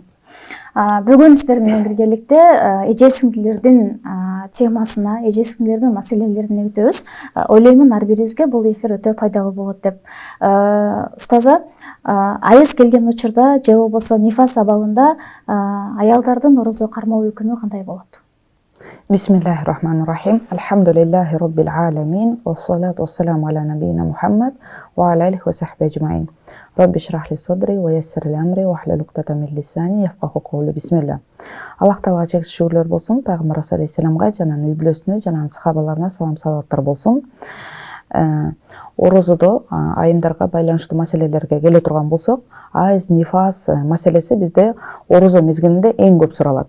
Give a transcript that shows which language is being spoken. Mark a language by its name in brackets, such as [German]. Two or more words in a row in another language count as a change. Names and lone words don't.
[Kyrgyz] Бүгүн сиздер менен биргеликте эже сиңдилердин темасына, эже сиңдилердин маселелерине өтөбүз. Ойлоймун ар бирибизге бул эфир өтө пайдалуу болот деп. Устаза, айыз келген учурда же болбосо нифас абалында аялдардын орозо кармоо өкүмү кандай болот? [Arabic] بسم الله الرحمن الرحيم. الحمد لله رب العالمين. والصلاة والسلام على نبينا محمد وعلى آله وصحبه أجمعين. رب اشرح لي صدري ويسر لي أمري واحلل عقدة من لساني يفقهوا قولي. بسم الله. [Kyrgyz] Аллах Таалага чексиз шүгүрлөр болсун. Пайгамбар алейхиссаламга жана үй бүлөсүнө жана сахабаларына салам салаваттар болсун. Орозодо айымдарга байланыштуу маселелерге келе турган болсок, айыз, нифас маселеси бизде орозо мезгилинде эң көп суралат.